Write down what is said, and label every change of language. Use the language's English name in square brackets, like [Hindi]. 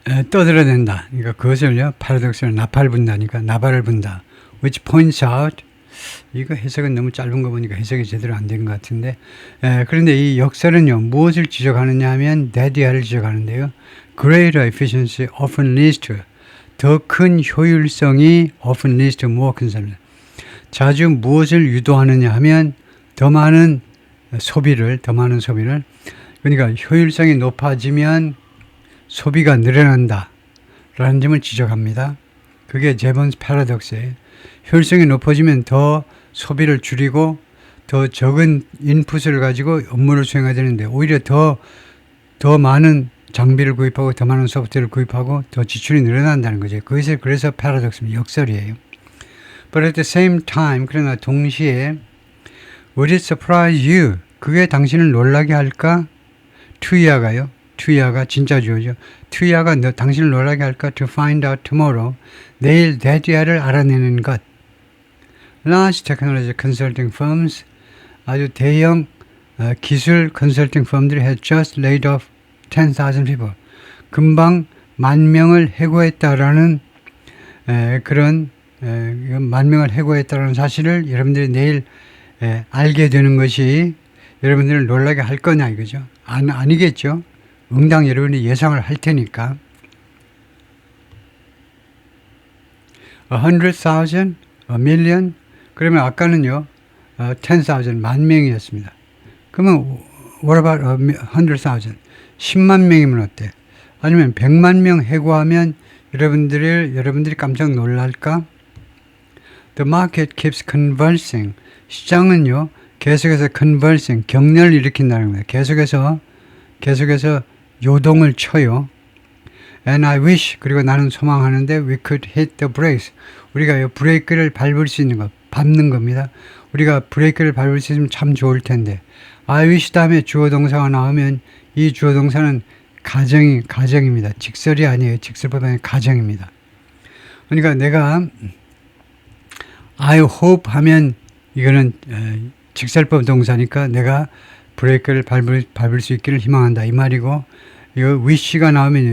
[Korean] 떠들어댄다. 그러니까 그것을요. paradox를 나팔 분다니까 나발을 분다. [English] Which points out. [Korean] 이거 해석은 너무 짧은 거 보니까 해석이 제대로 안 된 것 같은데. 그런데 이 역설은요. 무엇을 지적하느냐 하면 대디아를 지적하는데요. [English] Greater efficiency often leads to [Korean] 더 큰 효율성이 [English] often leads to more consumption. [Korean] 자주 무엇을 유도하느냐 하면 더 많은 소비를. 그러니까 효율성이 높아지면 소비가 늘어난다. 라는 점을 지적합니다. 그게 제번스 패러독스예요. 효율성이 높아지면 더 소비를 줄이고 더 적은 인풋을 가지고 업무를 수행해야 되는데 오히려 더 많은 장비를 구입하고 더 많은 소프트웨어를 구입하고 더 지출이 늘어난다는 거죠. 그것이 그래서 패러독스입니다. 역설이에요. [English] But at the same time, [Korean] 그러나 동시에 [English] Would it surprise you? [Korean] 그게 당신을 놀라게 할까? 투이아가요. 투이아가 진짜 주어죠. 투이아가 당신을 놀라게 할까? [English] To find out tomorrow. [Korean] 내일 대디아를 알아내는 것. [English] Large technology consulting firms, [Korean] 아주 대형 기술 컨설팅 펌들이 [English] had just laid off 10,000 people. [Korean] 금방 10,000명을 해고했다라는 그런 10,000명을 해고했다라는 사실을 여러분들이 내일 알게 되는 것이 여러분들을 놀라게 할 거냐 이거죠. 아니겠죠. 응당 여러분이 예상을 할 테니까. [English] 100,000, a million. [Korean] 그러면 아까는요. 10,000, 10,000명이었습니다. 그러면 [English] what about 100,000? [Korean] 10만 명이면 어때? 아니면 100만 명 해고하면 여러분들이 깜짝 놀랄까? [English] The market keeps convulsing. [Korean] 시장은요, 계속해서 convulsing, 격렬을 일으킨다는 거예요. 계속해서 요동을 쳐요. [English] And I wish, [Korean] 그리고 나는 소망하는데 [English] we could hit the brakes. [Korean] 우리가 브레이크를 밟을 수 있는 것, 밟는 겁니다. 우리가 브레이크를 밟을 수 있으면 참 좋을 텐데. [English] I wish [Korean] 다음에 주어 동사가 나오면 이 주어 동사는 가정입니다. 직설이 아니에요. 직설보다는 가정입니다. 그러니까 내가 [English] I hope [Korean] 하면 이거는 직설법 동사니까 내가 브레이크를 밟을 수 있기를 희망한다 이 말이고 이거 wish가 나오면요.